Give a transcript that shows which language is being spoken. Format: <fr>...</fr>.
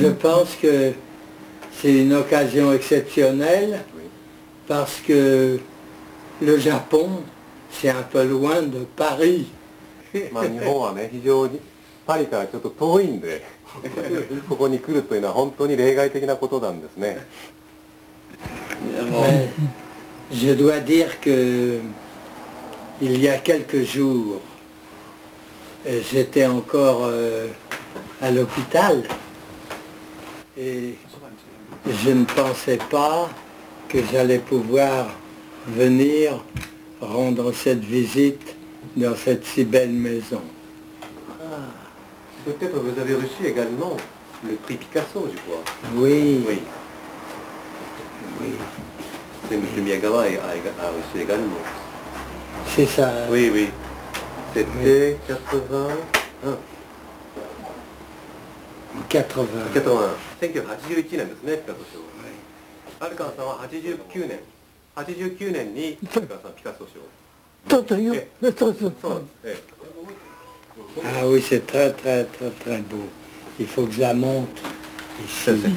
<fr>Je pense que c'est une occasion exceptionnelle oui. parce que le Japon, c'est un peu loin de Paris.</fr> <ja>まあ日本はね、非常にパリからちょっと遠いんでここに来るというのは本当に例外的なことなんですね。</ja> <fr>Je dois dire que il y a quelques jours, j'étais encore à l'hôpital et je ne pensais pas que j'allais pouvoir venir rendre cette visite dans cette si belle maison. Peut-être vous avez reçu également le prix Picasso, je crois. Oui, Oui. oui, Et M. Miyagawa a reçu également. c'est ça. Oui, oui. C'était 81. 80.</fr> <ja>1981年ですね、ピカソ賞。アルカンさんは89年にアルカンさんピカソ賞。そうだよ。そうそうそうなんです。</ja> <fr>Ah oui, c'est très très très très beau. Il faut que je la monte ici.</fr>